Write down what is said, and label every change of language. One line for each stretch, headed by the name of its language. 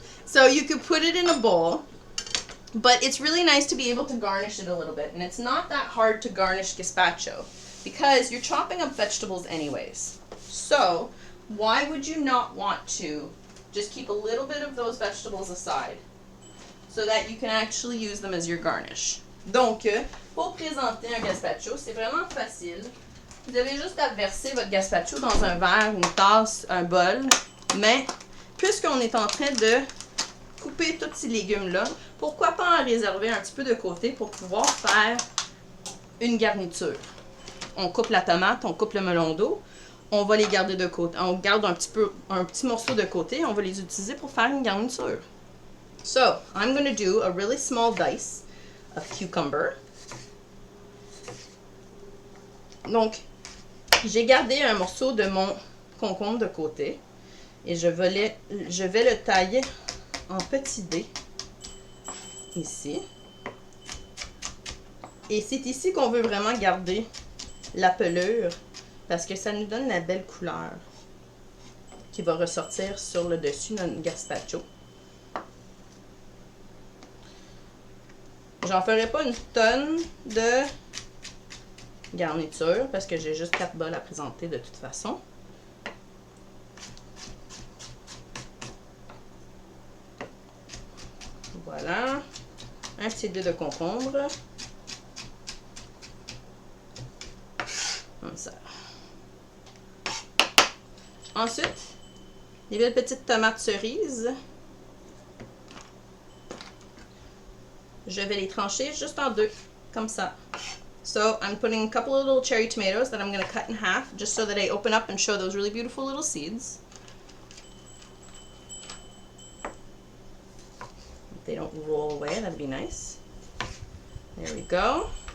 English: So you could put it in a bowl, but it's really nice to be able to garnish it a little bit. And it's not that hard to garnish gazpacho because you're chopping up vegetables anyways. So why would you not want to just keep a little bit of those vegetables aside so that you can actually use them as your garnish?
French: Donc, pour présenter un gazpacho, c'est vraiment facile. Vous avez juste à verser votre gazpacho dans un verre, une tasse, un bol. Mais, puisqu'on est en train de couper tous ces légumes-là, pourquoi pas en réserver un petit peu de côté pour pouvoir faire une garniture? On coupe la tomate, on coupe le melon d'eau, on va les garder de côté. On garde un petit morceau de côté, on va les utiliser pour faire une garniture.
English: So, I'm going to do a really small dice of cucumber.
French: Donc, j'ai gardé un morceau de mon concombre de côté et je vais le tailler en petits dés ici. Et c'est ici qu'on veut vraiment garder la pelure parce que ça nous donne la belle couleur qui va ressortir sur le dessus de notre gazpacho. J'en ferai pas une tonne de garniture parce que j'ai juste 4 bols à présenter de toute façon. Voilà. Un petit dé de concombre. Comme ça. Ensuite, les belles petites tomates cerises. Je vais les trancher juste en deux, comme ça.
English: So I'm putting a couple of little cherry tomatoes that I'm going to cut in half just so that they open up and show those really beautiful little seeds. If they don't roll away, that'd be nice. There we go.